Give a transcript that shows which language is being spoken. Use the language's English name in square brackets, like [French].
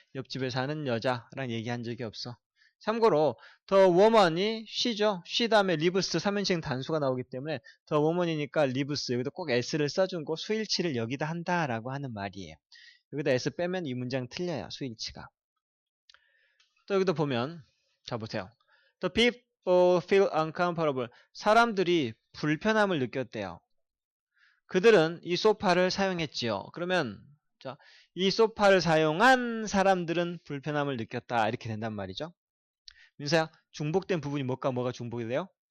[Korean] 옆집에 사는 여자랑 얘기한 적이 없어. 참고로 the woman이 she죠. she 다음에 lives 3인칭 단수가 나오기 때문에 the woman이니까 lives 여기다 꼭 s를 써준 거 수일치를 여기다 한다라고 하는 말이에요. 여기다 s 빼면 이 문장 틀려요. 수일치가. 또 여기도 보면 자 보세요. [English] The people feel uncomfortable. [Korean] 사람들이 불편함을 느꼈대요. 그들은 이 소파를 사용했지요. 그러면 자, 이 소파를 사용한 사람들은 불편함을 느꼈다. 이렇게 된단 말이죠. 민서야, 중복된 부분이 뭐가 중복이 돼요?